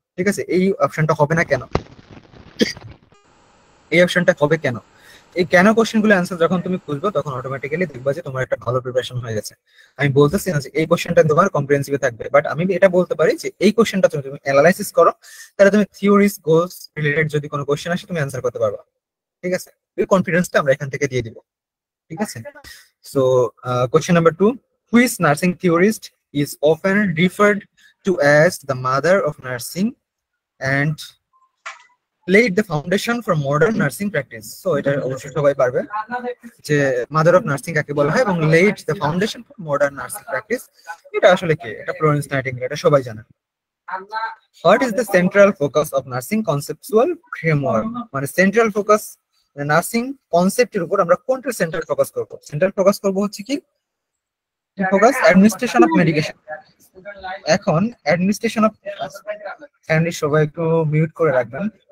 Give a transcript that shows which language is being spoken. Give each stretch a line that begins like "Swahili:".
Bangla: ঠিক আছে, এই অপশনটা হবে না কেন, এই অপশনটা হবে কেন, এই কেন কোশ্চেন গুলো অ্যান্সার যখন তুমি খুঁজবে তখন অটোমেটিক্যালি দেখবা যে তোমার একটা ভালো প্রিপারেশন হয়ে গেছে। আমি বলতেছি না যে এই কোশ্চেনটা তোমার কম্প্রিহেনসিভে থাকবে, বাট আমি এটা বলতে পারি যে এই কোশ্চেনটা তুমি অ্যানালাইসিস করো, তাহলে তুমি থিওরিজ গোলস রিলেটেড যদি কোনো কোশ্চেন আসে তুমি অ্যান্সার করতে পারবা। ঠিক আছে, এই কনফিডেন্সটা আমরা এখান থেকে দিয়ে দিব। ঠিক আছে,
English: So question number 2, which nursing theorist is often referred to as the mother of nursing and laid the foundation for modern nursing practice.
Bangla: So এটা অবশ্যই সবাই পারবে যে মাদার অফ নার্সিং কাকে বলা হয় এবং
English: laid the foundation for modern nursing practice
Bangla: এটা আসলে কি, এটা ফ্লোরেন্স নাইটিঙ্গেল, এটা সবাই জানে।
English: What is the central focus of nursing conceptual framework?
Bangla: মানে সেন্ট্রাল ফোকাস নার্সিং কনসেপ্টের উপর আমরা কোনটা সেন্ট্রাল ফোকাস করব? সেন্ট্রাল ফোকাস করব হচ্ছে কি ফোকাস অ্যাডমিনিস্ট্রেশন অফ মেডিকেশন। এখন অ্যাডমিনিস্ট্রেশন অফ, কাইন্ডলি সবাই একটু মিউট করে রাখবেন।